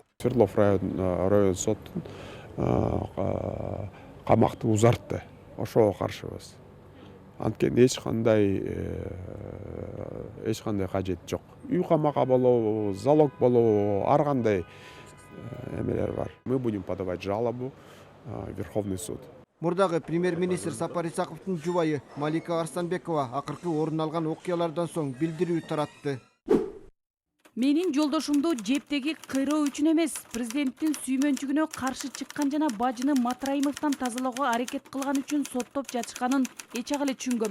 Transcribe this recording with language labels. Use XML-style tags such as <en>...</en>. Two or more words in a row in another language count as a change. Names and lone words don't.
<ky>Свердлов район соттун камакты узартты. Ошого каршыбыз. Анткени эч кандай кажет жок. Үй камакка болобу, залог болобу, ар кандай эмелер бар.</ky> <ru>Мы будем подавать жалобу в Верховный суд.</ru> <ky>Мурдагы премьер-министр Сапар Исаковдун жубайы Малика Арстанбекова акыркы орун алган окуялардан соң билдирүү таратты. Менин жолдошумду жептеги кыйроо үчүн эмес, президенттин сүймөнчүгүнө каршы чыккан жана бажыны Матраимовдон тазалоого аракет кылган үчүн соттоп жатышканын эч ак эле түшүнгөм.</ky>